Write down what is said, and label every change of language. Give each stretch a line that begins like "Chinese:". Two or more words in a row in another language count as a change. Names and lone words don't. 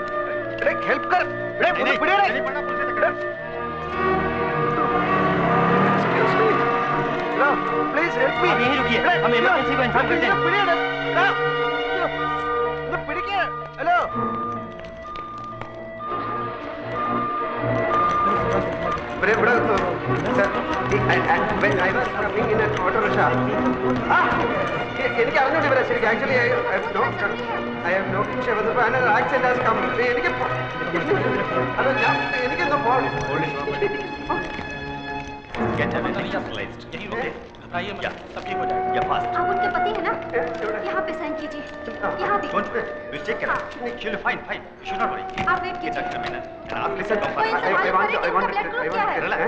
English: हेल्प कर। please help me.
Hindi: आप यहीं रुकिए, हम इमरजेंसी को इन्फॉर्म करते हैं।
Malayalam: हेलो എനിക്ക് അറിഞ്ഞോണ്ട് വരാം ശരിക്കും. ആക്ച്വലി എനിക്കെന്തോ പോകണം.
Hindi: आप उनके पति है ना? यहाँ पे साइन कीजिए, यहाँ भी। आप वेट कीजिए। कोई सवाल करे कि उनका ब्लड ग्रुप क्या है?